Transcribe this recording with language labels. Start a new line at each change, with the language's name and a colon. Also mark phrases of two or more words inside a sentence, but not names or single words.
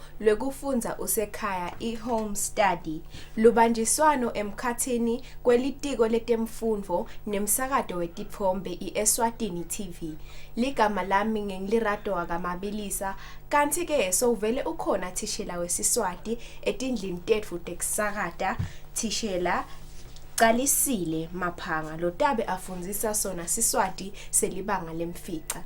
Swati: lwekufundza usekhaya i-home study lubanjiswano emkhathini kwelitiko letemfundvo nemsakato wetitfombe i-Eswatini TV. Ligama lami ngengilirato wakamabilisa kanti-ke sowuvele ukhona thishela wesiswati etindlini tetfu tekusakata thishela Calisile Maphanga lotabe afundzisa sona Siswati selibanga lemfica.